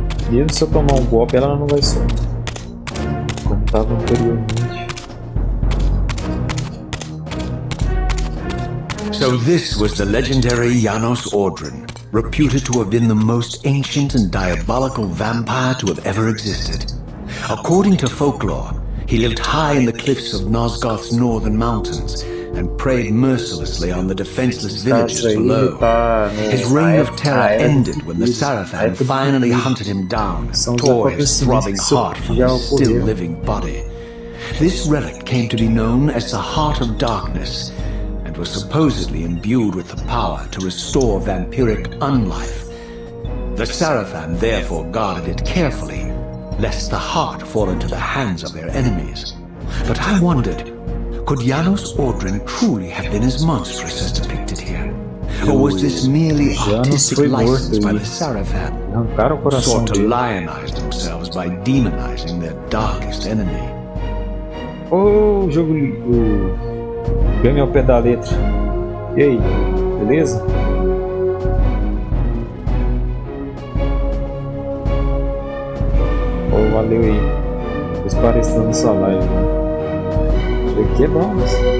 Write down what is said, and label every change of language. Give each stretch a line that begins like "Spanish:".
Portuguese: Mesmo se eu tomar um golpe, ela não vai soltar, como estava anteriormente.
English: So this was the legendary Janos Ordren, reputed to have been the most ancient and diabolical vampire to have ever existed. According to folklore, he lived high in the cliffs of Nosgoth's northern mountains, and preyed mercilessly on the defenseless villagers below. His reign of terror ended when the Sarafan finally hunted him down and tore his throbbing heart from his still-living body. This relic came to be known as the Heart of Darkness, and was supposedly imbued with the power to restore vampiric unlife. The Sarafan therefore guarded it carefully, lest the heart fall into the hands of their enemies. But I wondered, could Janos Ordrin truly have been as monstrous as depicted here? Or was this merely artistic license by the Sarafan, sought to lionize themselves by demonizing their darkest enemy?
Portuguese: Ô, jogo game ao pé da letra. E aí, beleza? Oh, valeu aí. Depois parecendo na sua live, né? Isso aqui é bom, mas...